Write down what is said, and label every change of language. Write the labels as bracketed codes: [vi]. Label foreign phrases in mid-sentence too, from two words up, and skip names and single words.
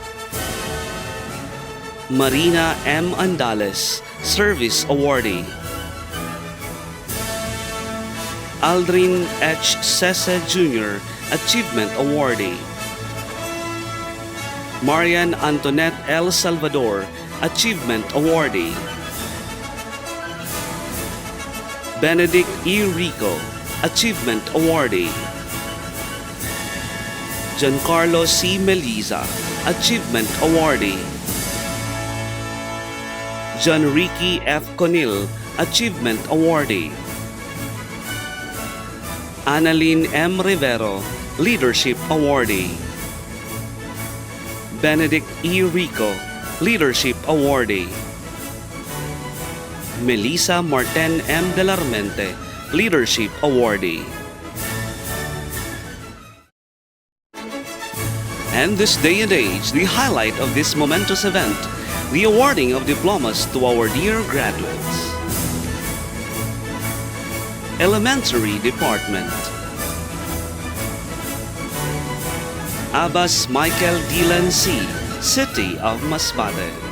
[en] Marina M. Andales, Service Awardee. Aldrin H. Sese Jr., Achievement Awardee. Marian Antoinette L. Salvador, Achievement Awardee. Benedict E. Rico, Achievement Awardee. Giancarlo C. Meliza, Achievement Awardee. Gianricky F. Conil, Achievement Awardee. Annalyn M. Rivero, Leadership Awardee. Benedict E. Rico, Leadership Awardee. Melissa Marten M. Delarmente, Leadership Awardee. And this day and age, the highlight of this momentous event, the awarding of diplomas to our dear graduates. Elementary Department. Abbas Michael Dylan C., City of Masbate.